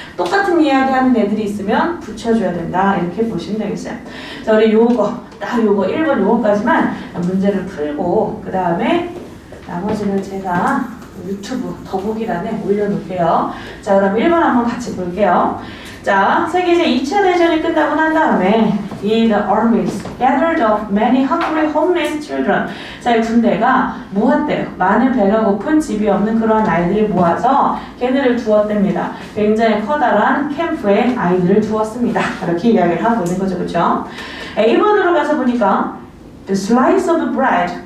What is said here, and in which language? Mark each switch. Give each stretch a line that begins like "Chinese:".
Korean: 똑같은 이야기 하는 애들이 있으면 붙여줘야 된다. 이렇게 보시면 되겠어요. 자, 우리 딱 요거 1번 요거까지만 문제를 풀고 그 다음에 나머지는 제가 유튜브 더보기란에 올려놓을게요. 자, 그럼 1번 한번 같이 볼게요. 자, 세계제 2차 대전이 끝나고 난 다음에
English: the armies gathered up many hungry homeless children.
Korean: 자, 이 군대가 모았대요. 많은 배가 고픈 집이 없는 그러한 아이들을 모아서 걔네를 두었답니다. 굉장히 커다란 캠프에 아이들을 두었습니다. 이렇게 이야기를 하고 있는 거죠. 그렇죠? A번으로 가서 보니까
English: The slice of bread